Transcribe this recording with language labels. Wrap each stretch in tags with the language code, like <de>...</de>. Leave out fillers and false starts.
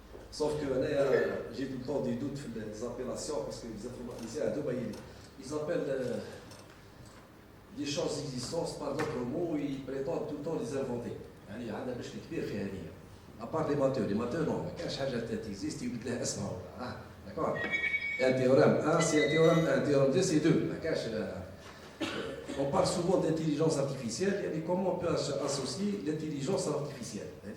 <fr>Sauf que j'ai tout le temps des doutes sur les appellations, parce que les informaticiens à Dubaï, ils appellent des choses existantes par d'autres mots, ils prétendent tout le temps les inventer.</fr> <ar>يعني عندنا مشكل كبير في هذه.</ar> <fr>À part les matheux non,</fr> <ar>ما كانش حاجة تexiste يبدل لها اسمها ولا d'accord.</ar> <fr>Un théorème 1 c'est un théorème 1, un théorème 2 c'est 2. On parle souvent d'intelligence artificielle, يعني comment on peut associer l'intelligence artificielle.</fr>